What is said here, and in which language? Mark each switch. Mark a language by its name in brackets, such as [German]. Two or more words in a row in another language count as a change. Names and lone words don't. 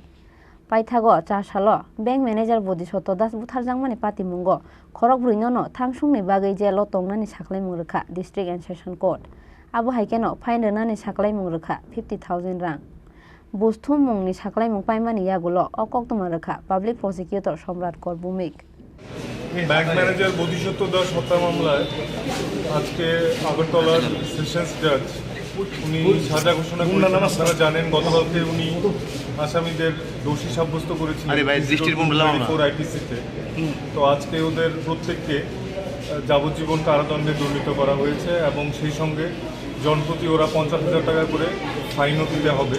[Kok Borok] Paithago, Chashalo, [English] Bank Manager [Kok Borok] Bodhisoto, Das Butarjangmani Pati Mungo, Korok Brinono, Tangshungni Bagai Jelo Tongnani Saklai Murka, [English] District and Session Court. [Kok Borok] Abu Haikeno, Pindanani Saklai Murka, 50,000 rang. Bustum Mungni Saklai Mupaimani Yagulo, Okoktumaraka, [English] Public Prosecutor [Kok Borok] Somrat Korbumik. [Bangla] ব্যাংক ম্যানেজার বোধিসত্ত্ব দাস হত্যা মামলায় আজকে আগরতলার [English] sessions judge [Bangla] উনি সাজা ঘোষণা করেছেন। আপনারা জানেন গতকালকে উনি আসামিদের দোষী সাব্যস্ত করেছিলেন 4 আইপিসিতে। তো আজকে ওদের প্রত্যেককে যাবজ্জীবন কারাদণ্ডে দণ্ডিত করা হয়েছে এবং সেই সঙ্গে জনপ্রতি ওরা 50,000 টাকা করে ফাইনও দিতে হবে।